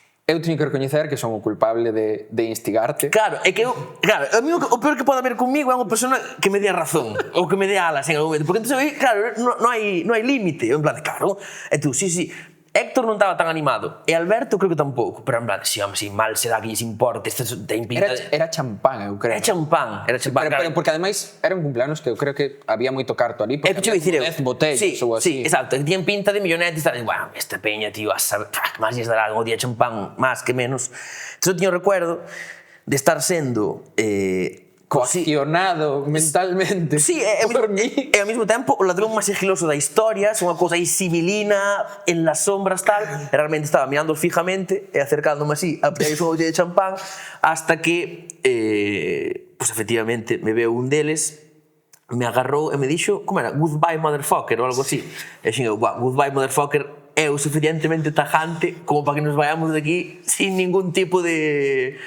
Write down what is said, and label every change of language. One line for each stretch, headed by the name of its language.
Galician: Eu teño que recoñecer que son o culpable de instigarte. Claro, é que eu... Claro, a mí o peor que pode haber conmigo é unha persona que me dé a razón ou que me dé alas en algún momento. Porque entón, claro, non hai límite. En plan, claro, e tú, sí. Héctor non estaba tan animado. E Alberto creo que tampouco. Pero en plan, sí, home, sí, mal será que lles importe. Ten pinta de... Era champán, eu creo. Era champán. Pero porque ademais era un cumpleaños que eu creo que había moito carto ali. Porque había 10 botellas ou así.
Spanish: Sí, exacto. Tienen pinta de millonetes.
Galician: Bueno, esta peña, tío, a saber, máis lles dará un día champán, máis que menos. Entón, eu teño recuerdo de estar sendo... coaccionado mentalmente por mí. E ao mesmo tempo o ladrón máis sigiloso da historia, unha cousa aí sibilina en las sombras tal, e realmente estaba mirando fijamente e acercándome así a pedir un botella de champán hasta que pues efectivamente me veo un deles, me agarrou e me dixo, como era,
English: goodbye motherfucker
Galician: ou algo así, e xingo, goodbye motherfucker é o suficientemente tajante
Spanish: como para que nos vayamos de aquí sin ningún tipo de...